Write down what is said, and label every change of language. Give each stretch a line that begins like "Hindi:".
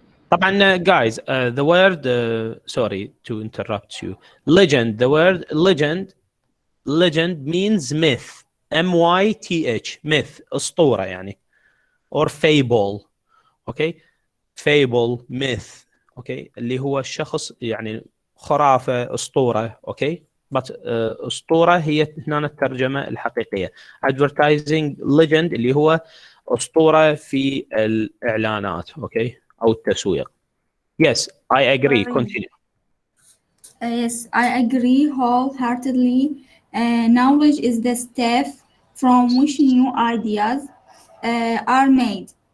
English: طبعا guys, the word sorry to interrupt you. Legend, the word legend means myth. M-Y-T-H, myth,
Arabic: أسطورة يعني,
English: or fable. Okay, fable, myth.
Arabic: Okay, اللي هو الشخص يعني خرافة، أسطورة.
English: Okay, but
Arabic: أسطورة هي هنا الترجمة الحقيقية.
English: Advertising legend
Arabic: اللي هو أسطورة في الإعلانات. Okay, أو التسويق.
English: Yes, I agree. Continue. Yes, I agree wholeheartedly. Knowledge is the step from which new ideas are made.